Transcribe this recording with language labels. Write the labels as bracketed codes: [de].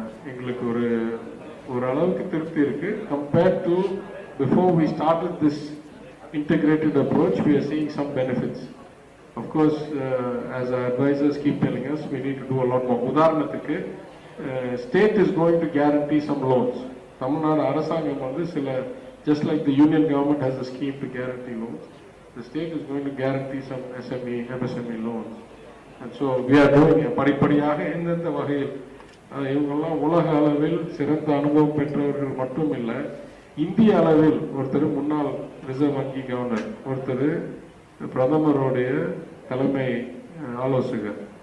[ta] எங்களுக்கு ஒரு அளவுக்கு திருப்தி இருக்கு. [en] Compared to before we started this integrated approach, we are seeing some benefits. Of course, as our advisors keep telling us, we need to do a lot more. [ta] உதாரணத்துக்கு [en] state is going to guarantee some loans. [ta] Tamil Nadu அரசாங்கம் வந்து சில, [en] just like the union government has a scheme to guarantee loans, the state is going to guarantee some SME, MSME loans. And so we are doing [ta] படிப்படியாக எந்தெந்த வகையில் இவங்கெல்லாம் உலக அளவில் சிறந்த அனுபவம் பெற்றவர்கள் மட்டும் இல்லை, இந்திய அளவில் ஒருத்தர் முன்னாள் ரிசர்வ் வங்கி கவர்னர், ஒருத்தர் பிரதமருடைய தலைமை ஆலோசகர்